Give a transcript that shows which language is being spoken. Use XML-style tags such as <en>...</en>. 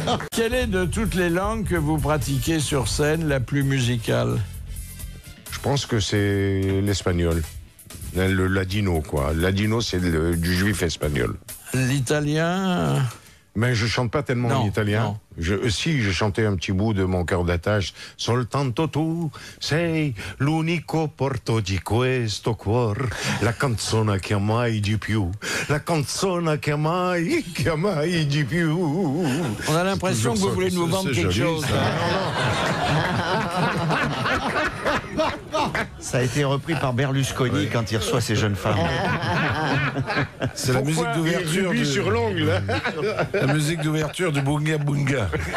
<fr>Quelle est de toutes les langues que vous pratiquez sur scène la plus musicale? Je pense que c'est l'espagnol. Le ladino, quoi. Le ladino, c'est du juif espagnol. L'italien? Mais je chante pas tellement en italien. Si, je chantais un petit bout de Mon cœur d'attache.</fr> <it>Soltanto tu sei l'unico porto di questo cuor, la canzone che mai di più, la canzone che mai di più.</it> <fr>On a l'impression que vous voulez nous vendre quelque chose. Ça a été repris par Berlusconi quand il reçoit ces jeunes femmes. C'est la musique d'ouverture sur l'ongle. La musique d'ouverture du Bunga Bunga.</fr>